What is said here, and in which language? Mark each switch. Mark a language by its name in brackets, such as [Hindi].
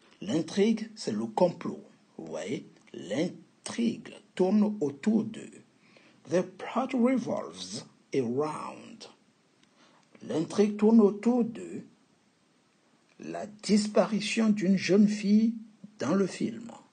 [French] L'intrigue, c'est le complot. Vous voyez? L'intrigue tourne autour de. [English] The plot revolves around. [French] L'intrigue tourne autour de la disparition d'une jeune fille dans le film.